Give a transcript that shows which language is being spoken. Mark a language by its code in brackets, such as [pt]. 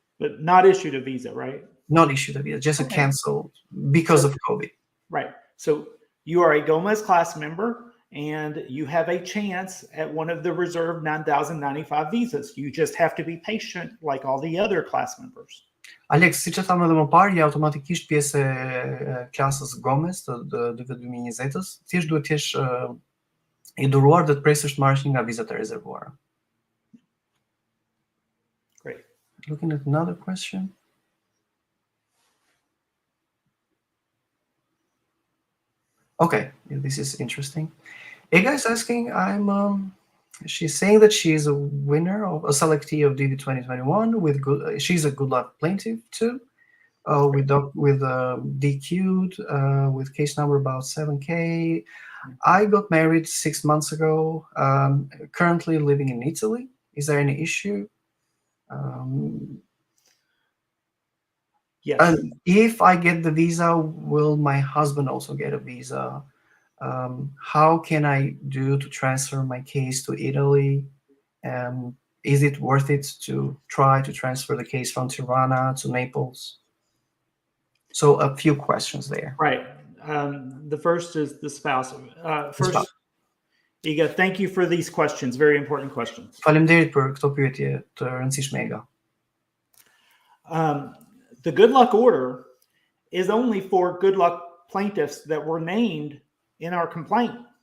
[en] But not issued a visa, right? Not issued a visa, just a canceled because of COVID. Right. So you are a Gomez class member and you have a chance at one of the reserved 9,095 visas. You just have to be patient like all the other class members. [sq] Alex, siç e thamë edhe më parë, je automatikisht pjesë e klasës Gomez të 2020-s. Thjesht duhet të jesh i duruar dhe të presësh të marrësh një nga vizat e rezervuara. [en] Great. Looking at another question. Okay, this is interesting. A guy is asking, she's saying that she is a winner of a selectee of DV 2021 she's a good luck plaintiff too, with DQ'd, with case number about 7K. I got married 6 months ago, currently living in Italy. Is there any issue? Yes. And if I get the visa, will my husband also get a visa? How can I do to transfer my case to Italy? Is it worth it to try to transfer the case from Tirana to Naples? So a few questions there. Right. The first is the spouse. First, spouse. Iga, thank you for these questions. Very important questions. [sq] Faleminderit për këto pyetje të rëndësishme, Ega. [en] The good luck order is only for good luck plaintiffs that were named in our complaint.